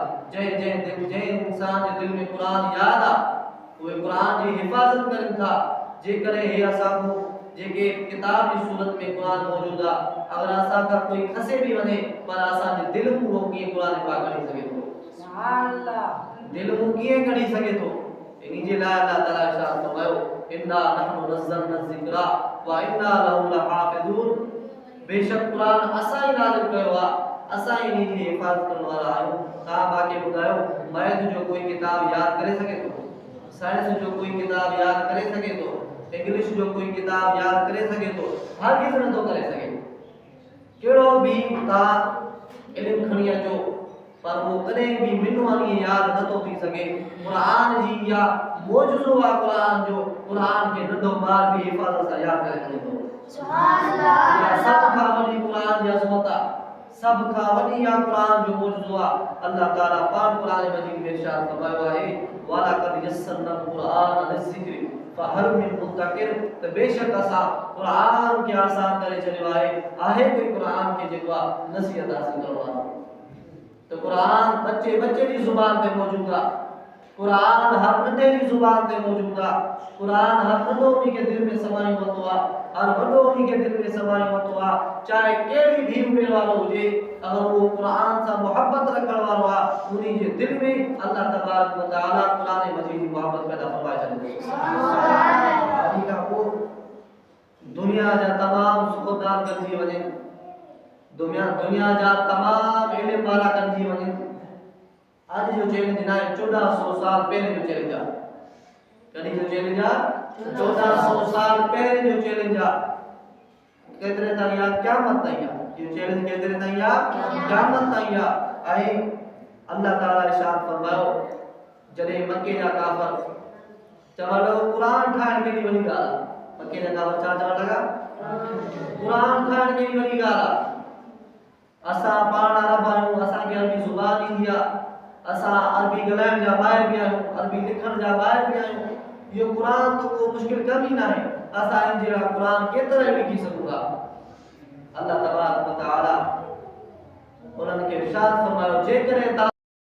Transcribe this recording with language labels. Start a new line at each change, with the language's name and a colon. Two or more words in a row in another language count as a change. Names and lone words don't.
Sindhi: जंहिं इंसान जे दिलि में कुरान यादि आहे उहे कुरान जी हिफाज़त कनि था। जेकॾहिं हे असांखो जेके किताब जी सूरत में कुरान मौजूद आहे, अगर असांखां कोई खसे भी वञे पर असांजे दिलि में उहो कीअं कुरान पाक कढी सघे थो? दिलि में कीअं कढी सघे थो? इन्ही जे लाइ अल्लाह ताला इरशाद फरमायो
Arabic: إنا نحن نزلنا الذكر وإنا له لحافظون.
Sindhi: बेशक कुरान असां ई नाज़िल कयो आहे, असां ई इन्ही जी हिफाज़त करण वारा आहियूं। तव्हां मांखे ॿुधायो मैथ जो कोई किताब यादि करे सघे थो? साइंस जो कोई किताब यादि करे सघे थो? इंग्लिश जो कोई किताब यादि करे सघे थो? हर किसी नथो करे सघे। कहिड़ो बि तव्हां इल्मु खणी अचो पर वो कॾहिं बि मिनवानी यादि नथो थी सघे। कुरान जी या मौजूज़ो आहे कुरान जो। कुरान खे नंढो ॿार बि हिफ़ाज़त सां यादि करे सघे थो।
Arabic: سبحان الله.
Sindhi: सभ खां वॾी कुरान जी अज़मत आहे, सभ खां वॾी या कुरान जो मौजूज़ो आहे। अल्लाह ताला पाक कुरान मजीद में इरशाद फरमायो आहे
Arabic: ولقد يسرنا القرآن للذكر فهل من مدكر.
Sindhi: त बेशक असां कुरान खे आसान करे छॾियो आहे कोई कुरान खे जेको आहे नसीहत हासिल करण वारो।
Hindi: तो कुरान बच्चे की जुबान पे मौजूद है। कुरान हर नंढे की जुबान पे मौजूद है। कुरान हर नंढो उन्हीं के दिल में समाई होतो है, हर वॾो उन्हीं के दिल में समाई होतो है। चाहे केड़ी भी उम्र वालो हुजे, अगर वो कुरान से मोहब्बत रखण वालो है उन्हीं के दिल में अल्लाह तबारक व तआला कुरान मजीद की मोहब्बत पैदा फरमाए छॾे।
Arabic: سبحان الله.
Sindhi: दुनिया जा तमाम सुखदान गंजी वने, दुनिया जा तमाम इल्म वाला गंजी वने।
Kachhi: आज जो चैलेंज ना 1400 साल पहले जो चैलेंज आ, कदी जो चैलेंज आ 1400 साल पहले जो चैलेंज आ केतरे ताईं आ? क़यामत ताईं आ। ये चैलेंज केतरे ताईं आ? क़यामत ताईं आ।
Sindhi: ऐं अल्लाह ताला इरशाद फरमायो जॾहिं मक्के जा काफर चवण लॻो कुरान ठाहिण केॾी वॾी ॻाल्हि आहे। मक्के जा काफर छा चवण लॻा? कुरान ठाहिण केॾी वॾी ॻाल्हि आहे। असां पाण अरब आहियूं, असांखे अरबी ज़ुबान ईंदी आहे, असां अरबी ॻाल्हाइण जा ॿाहिरि बि आहियूं, अरबी लिखण जा ॿाहिरि बि आहियूं। इहो कुरान तो को मुश्किल कम ई नाहे। असां इन जहिड़ा कुरान केतिरा लिखी सघूं था। अल्लाह तबारक व तआला उन्हनि खे इरशाद फरमायो जेकॾहिं